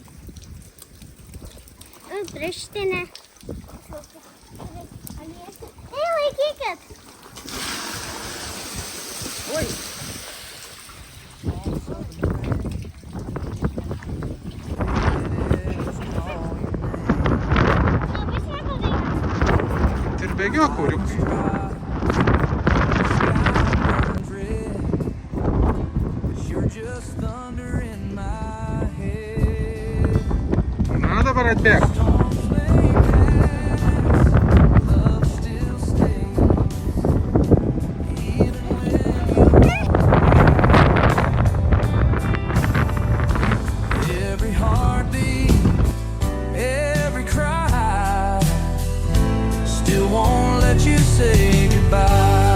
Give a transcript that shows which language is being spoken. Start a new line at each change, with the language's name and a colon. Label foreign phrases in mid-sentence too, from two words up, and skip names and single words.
Lithuanian: Traštinė. Ei, laikykit. Oi. Labai smagu dainuoti. Ir bėgiok, kuriukai.
English: You're just thunder in my head.
Lithuanian: Na, dabar atbėg.
English: Love still stays. Even when every heartbeat, every cry, still won't let you say goodbye.